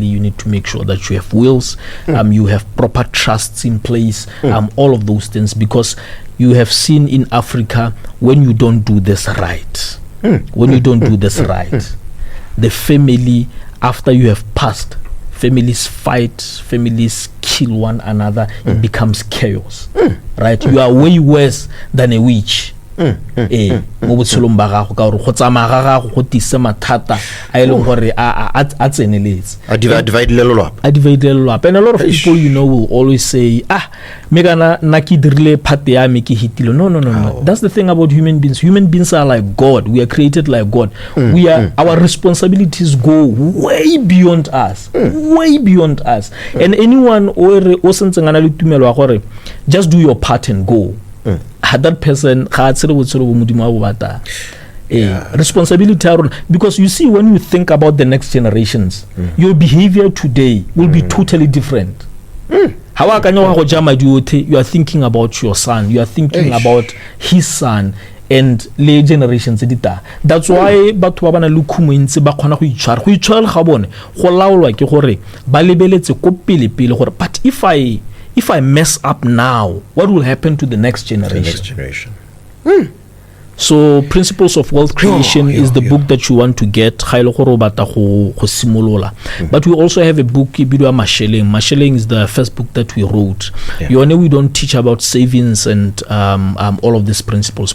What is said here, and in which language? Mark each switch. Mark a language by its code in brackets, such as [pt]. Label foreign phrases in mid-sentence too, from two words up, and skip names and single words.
[en] You need to make sure that you have wills, you have proper trusts in place, all of those things, because you have seen in Africa, when you don't do this right, the family, after you have passed, families fight, families kill one another, it becomes chaos, right? You are way worse than a witch. [tn] Mo botshelong ba gago ka gore go tsamaya ga gago go tise mathata a eleng gore a tseneletse a divide lelelapa. [en] And a lot of people, will always say, [tn] me kana na ki dirile part ya me ke hitile. [en] No. That's the thing about human beings. Human beings are like God. We are created like God. Our responsibilities go way beyond us. And anyone [tn] o sentse ngana le tumelo gore [en] just do your part and go. That person responsibility, because you see, when you think about the next generations, your behavior today will be totally different. You are thinking about your son, you are thinking about his son and late generations. That's why [tn] batho ba bana le khumo ntse ba khona go itshwara ga bone go laolwa ke gore ba lebeletse ko pele gore, [en] but if I mess up now, what will happen to the next generation? So Principles of Wealth Creation is the book that you want to get. But we also have a book, Masheleng. Masheleng is the first book that we wrote. We don't teach about savings and all of these principles.